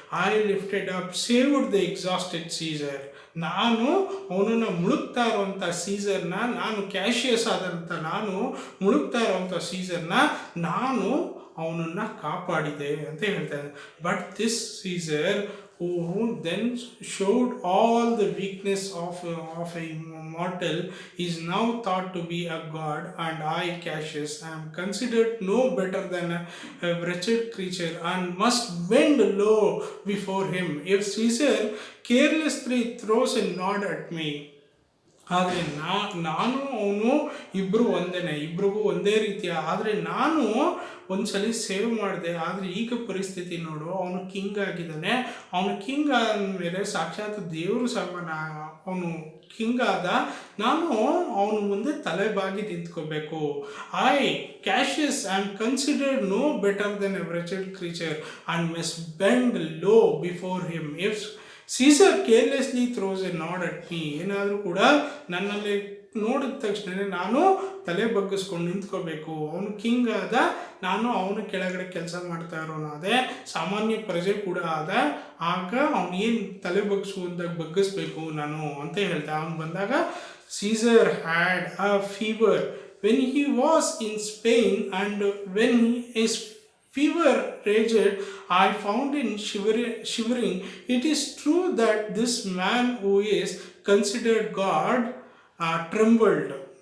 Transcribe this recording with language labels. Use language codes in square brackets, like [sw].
[en] I lifted up saved the exhausted Caesar. [kn] ನಾನು ಅವನನ್ನು ಮುಳುಗ್ತಾ ಇರೋವಂಥ ಸೀಸರ್ನ, ನಾನು ಕ್ಯಾಶಿಯಸ್ ಆದಂಥ ನಾನು ಮುಳುಗ್ತಾ ಇರೋವಂಥ ಸೀಸರ್ನ ನಾನು ಅವನನ್ನು ಕಾಪಾಡಿದೆ ಅಂತ ಹೇಳ್ತಾರೆ. [en] But this Caesar who then showed all the weakness of a mortal is now thought to be a god, and I, Cassius, am considered no better than a wretched creature and must bend low before him. If Caesar carelessly throws a nod at me, [kn] ಆದರೆ ನಾನು ಅವನು ಇಬ್ಬರು ಒಂದೇನೆ, ಇಬ್ರಿಗೂ ಒಂದೇ ರೀತಿಯ. ಆದರೆ ನಾನು ಒಂದ್ಸಲಿ ಸೇವ್ ಮಾಡಿದೆ, ಆದರೆ ಈಗ ಪರಿಸ್ಥಿತಿ ನೋಡು, ಅವನು ಕಿಂಗ್ ಆಗಿದ್ದಾನೆ. ಅವನು ಕಿಂಗ್ ಆದಮೇಲೆ ಸಾಕ್ಷಾತ್ ದೇವರು ಸಮಾನ, ಅವನು ಕಿಂಗ್ ಆದ, ನಾನು ಅವನು ಮುಂದೆ ತಲೆಬಾಗಿ ನಿಂತ್ಕೋಬೇಕು. [en] I, Cassius, I am considered no better than a wretched creature and must bend low before him. If Caesar carelessly throws a nod at me, [kn] ಏನಾದರೂ ಕೂಡ ನನ್ನಲ್ಲಿ ನೋಡಿದ ತಕ್ಷಣ ನಾನು ತಲೆ ಬಗ್ಗಿಸ್ಕೊಂಡು ನಿಂತ್ಕೋಬೇಕು. ಅವನು ಕಿಂಗ್ ಆದ, ನಾನು ಅವನ ಕೆಳಗಡೆ ಕೆಲಸ ಮಾಡ್ತಾ ಇರೋನು ಅದೇ, ಸಾಮಾನ್ಯ ಪ್ರಜೆ ಕೂಡ ಆದ, ಆಗ ಅವನು ಏನು ತಲೆ ಬಗ್ಗಿಸುವಂದಾಗ ಬಗ್ಗಿಸ್ಬೇಕು ನಾನು ಅಂತ ಹೇಳ್ತಾ. ಅವನು ಬಂದಾಗ [en] Caesar had a fever when he was in Spain and when his fever raged, I found in shivering. It is true that this man who is considered God trembled.